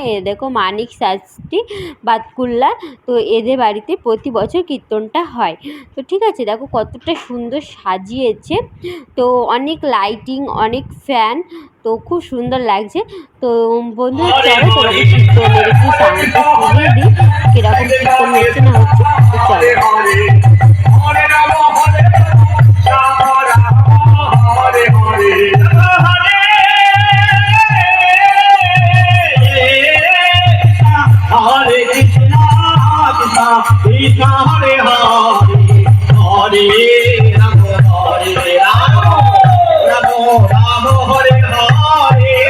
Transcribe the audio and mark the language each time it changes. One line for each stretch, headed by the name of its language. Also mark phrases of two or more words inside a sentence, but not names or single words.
Bangla: এ দেখো মানিক শাস্ত্রী বাতকুল্লা, তো এদের বাড়িতে প্রতি বছর কীর্তনটা হয়। তো ঠিক আছে, দেখো কতটা সুন্দর সাজিয়েছে, তো অনেক লাইটিং, অনেক ফ্যান, তো খুব সুন্দর লাগছে। তো বন্ধুরা চলো তোমাদের কীর্তনের একটু সাউন্ডটা শুনিয়ে দিই, কীরকম কীর্তন হচ্ছে না হচ্ছে। তো চলো। Hare Krishna, Krishna Krishna Hare Hare, Hare Rama, Hare Rama, Rama Rama Hare Hare.